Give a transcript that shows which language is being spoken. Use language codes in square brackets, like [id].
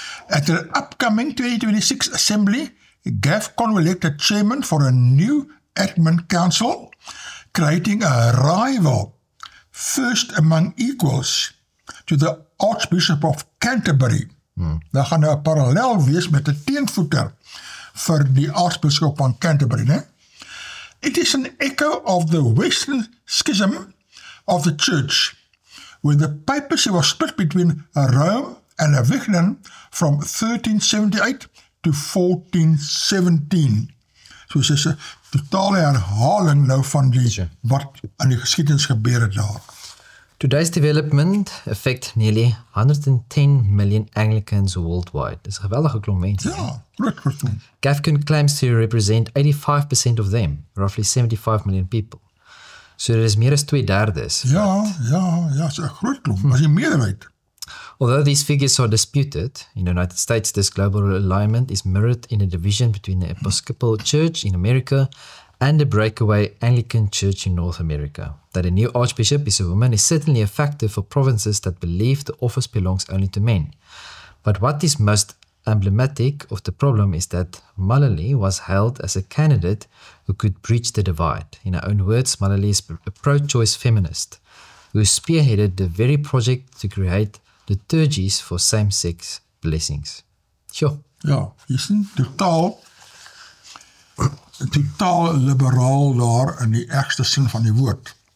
[en] At the upcoming 2026 Assembly, GAFCON will elect a chairman for a new admin council, creating a rival, first among equals, to the Archbishop of Canterbury. [af] Daar gaan nou 'n parallel wees met 'n teenvoeter vir die Archbishop van Canterbury, né? [en] It is an echo of the Western schism of the Church, where the papacy was split between Rome and Avignon from 1378 to 1417. [af] So dit is 'n totale herhaling nou van die wat aan die geskiedenis gebeur het daar. [en] Today's development affect nearly 110 million Anglicans worldwide. [af] Dis 'n geweldige klomp mense. Ja, groot. [en] GAFCON claims to represent 85% of them, roughly 75 million people. [af] So dit is meer as 2/3. Ja, so 'n groot klomp, as die meerderheid. [en] Although these figures are disputed, in the United States this global alignment is mirrored in a division between the Episcopal Church in America and the breakaway Anglican Church in North America. That a new archbishop is a woman is certainly a factor for provinces that believe the office belongs only to men. But what is most emblematic of the problem is that Mullally was hailed as a candidate who could bridge the divide. In her own words, Mullally is a pro-choice feminist who spearheaded the very project to create liturgies for same-sex blessings. Sure. [af] Ja, jy sien totaal liberaal daar in die ergste sin van die woord.